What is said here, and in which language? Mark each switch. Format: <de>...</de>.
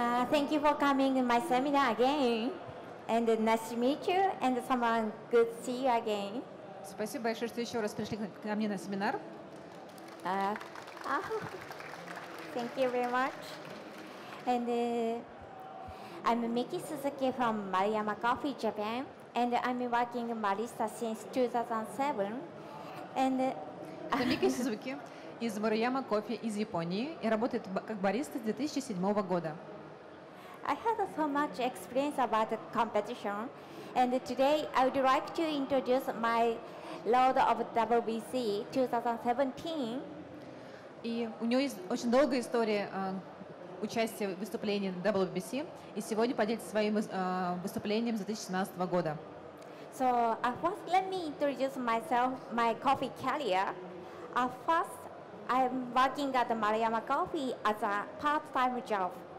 <en>Thank you for coming in my seminar again. And nice to meet you, and someone good to see you again.</en> <ru>Спасибо большое, что еще раз пришли ко мне на семинар.</ru> <en>Thank you very much. And I'm Miki Suzuki from Mировом Coffee, Japan, and I'm working barista since 2007. And</en> <ru>Это Мики Сузуки из Мировом кофе из Японии и работает как бариста с 2007 года.</ru> <en>I had so much experience about the competition, and today I would like to introduce my load of WBC 2017.</en> <ru>И у него есть очень долгая история участия в выступлении на WBC, и сегодня поделится своим выступлением с 2017 года.</ru> <en>So first, let me introduce myself, my coffee career. First, I'm working at the Mировом Coffee as a part-time job.</en>